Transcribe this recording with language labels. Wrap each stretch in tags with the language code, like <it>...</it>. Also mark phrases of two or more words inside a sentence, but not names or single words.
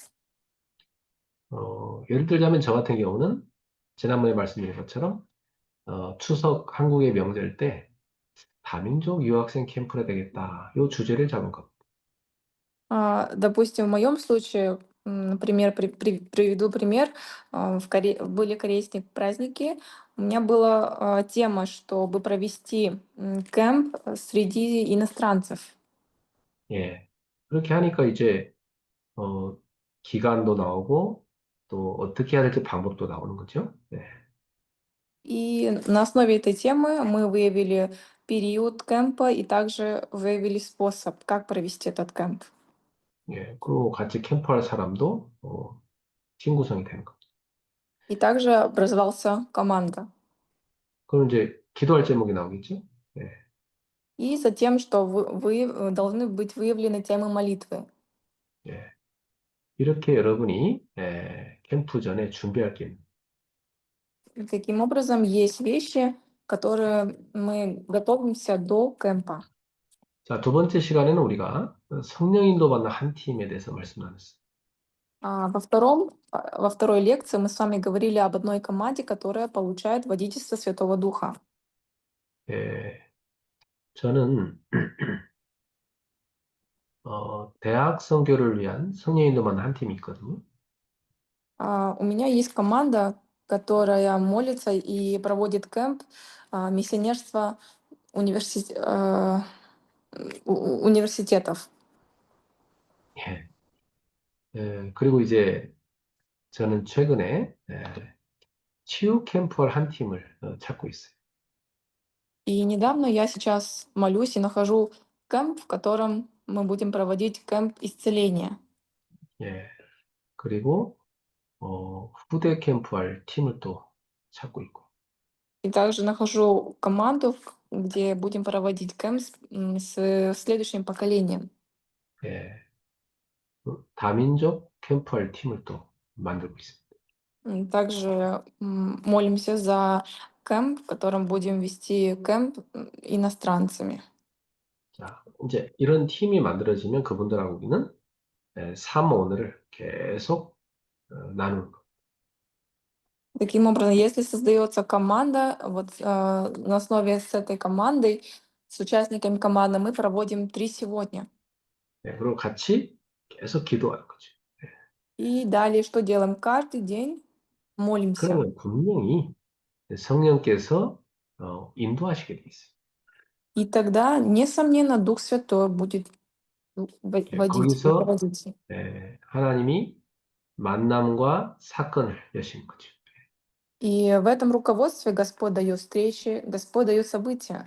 <ko>예를 들자면 저 같은 경우는 지난번에 말씀드린 것처럼 추석 한국의 명절 때 다민족 유학생 캠프가 되겠다. 요 주제를 잡은 겁니다.</ko> <ru>Допустим, в моем случае, приведу пример. Были корейские праздники. У меня была тема, чтобы провести кемп среди иностранцев.</ru> <ko>예. 그렇게 하니까 이제 어, 기간도 나오고 또 어떻게 해야 될지 방법도 나오는 거죠. 네.</ko> <ru>И на основе этой темы мы выявили период кемпа и также выявили способ, как провести этот кемп.</ru> <ko>예. 그리고 같이 캠프할 사람도 친구성이 되는 겁니다.</ko> <ru>И также образовался команда.</ru> <ko>그럼 이제 기도할 제목이 나오겠죠. 예.</ko> <ru>И затем, что должны быть выявлены темы молитвы.</ru> <ko>예. 이렇게 여러분이 캠프 전에 준비할 게 있는.</ko> <ru>И таким образом, есть вещи, которые мы готовимся до кемпа.</ru> <ko>자, 두 번째 시간에는 우리가 성령 인도받는 한 팀에 대해서 말씀 나눴어요.</ko> <ru>Во второй лекции мы с вами говорили об одной команде, которая получает водительство Святого Духа.</ru> <ko>예. 저는 대학 선교를 위한 성령 인도받는 한 팀이 있거든요.</ko> <ru>У меня есть команда, которая молится и проводит кемп миссионерства университет, университетов.</ru> <ko>예. 그리고 이제 저는 최근에 치유 캠프를 한 팀을 찾고 있어요.</ko> <ru>И недавно я сейчас молюсь и нахожу кемп, в котором мы будем проводить кемп исцеления.</ru> <ko>예. 그리고 후대 캠프할 팀을 또 찾고 있고.</ko> <ru>И также нахожу команду, где будем проводить кемп с следующим поколением.</ru> <ko>예. 다민족 캠프할 팀을 또 만들고 있습니다.</ko> <ru>Также молимся за кемп, в котором будем вести кемп иностранцами.</ru> <ko>자, 이제 이런 팀이 만들어지면 그분들하고 우리는 삶 오늘을 계속 나누는 거.</ko> <ru>Таким образом, если создается команда, вот на основе с этой командой, с участниками команды, мы проводим 3 сегодня.</ru> <ko>그리고 같이 계속 기도하는 거죠.</ko> <ru>И далее что делаем? Каждый день молимся.</ru> <ko>그러면 분명히 성령께서 인도하시게 돼 있어요.</ko> <ru>И тогда, несомненно, Дух Святой будет водить,</ru> <ko>거기서</ko> <ru>руководить.</ru> <ko>하나님이 만남과 사건을 여시는 거죠.</ko> <ru>И в этом руководстве Господь дает встречи, Господь дает события.</ru>